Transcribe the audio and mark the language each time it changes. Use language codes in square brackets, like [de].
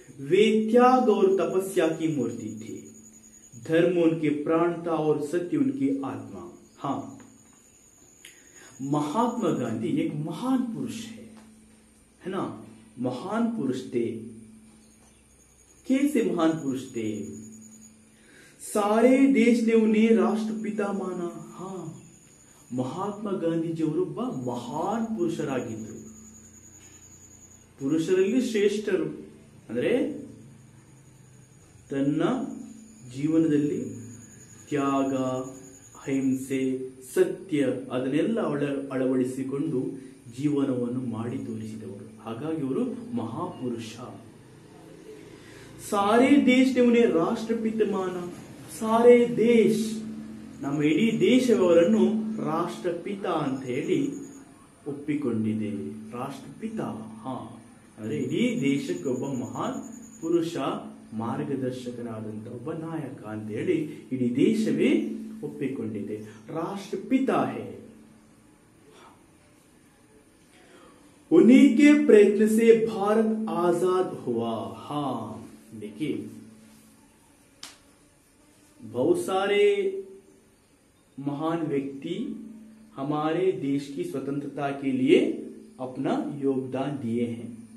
[hi] वे त्याग और तपस्या की मूर्ति थे। धर्म उनके प्राण था और सत्य उनकी आत्मा। हाँ, महात्मा गांधी एक महान पुरुष है ना। महान पुरुष थे। कैसे महान पुरुष थे? सारे देश ने उन्हें राष्ट्रपिता माना। [kn] हाँ, ಮಹಾತ್ಮ ಗಾಂಧೀಜಿಯವರೊಬ್ಬ ಮಹಾನ್ ಪುರುಷರಾಗಿದ್ದರು. ಪುರುಷರಲ್ಲಿ ಶ್ರೇಷ್ಠರು ಅಂದ್ರೆ ತನ್ನ ಜೀವನದಲ್ಲಿ ತ್ಯಾಗ, ಅಹಿಂಸೆ, ಸತ್ಯ ಅದನ್ನೆಲ್ಲ ಅಳವಡಿಸಿಕೊಂಡು ಜೀವನವನ್ನು ಮಾಡಿ ತೋರಿಸಿದವರು. ಹಾಗಾಗಿ ಅವರು ಮಹಾಪುರುಷ. [hi] ಸಾರೇ ದೇಶ ಉನ್ಹೇ ರಾಷ್ಟ್ರಪಿತ ಮಾನ. ಸಾರೇ ದೇಶ, [kn] ನಮ್ಮ ಇಡೀ ದೇಶವರನ್ನು ರಾಷ್ಟ್ರಪಿತ ಅಂತ ಹೇಳಿ ಒಪ್ಪಿಕೊಂಡಿದೆ. ರಾಷ್ಟ್ರಪಿತ, ಹಾ, ಅಂದ್ರೆ ಇಡೀ ದೇಶಕ್ಕೆ ಒಬ್ಬ ಮಹಾನ್ ಪುರುಷ, ಮಾರ್ಗದರ್ಶಕನಾದಂತ ಒಬ್ಬ ನಾಯಕ ಅಂತ ಹೇಳಿ ಇಡೀ ದೇಶವೇ ಒಪ್ಪಿಕೊಂಡಿದೆ. [hi] ರಾಷ್ಟ್ರಪಿತ ಹೇ. उन्हीं के प्रयत्न से भारत आजाद हुआ. हाँ, देखिए बहुत सारे महान व्यक्ति हमारे देश की स्वतंत्रता के लिए अपना योगदान दिए हैं.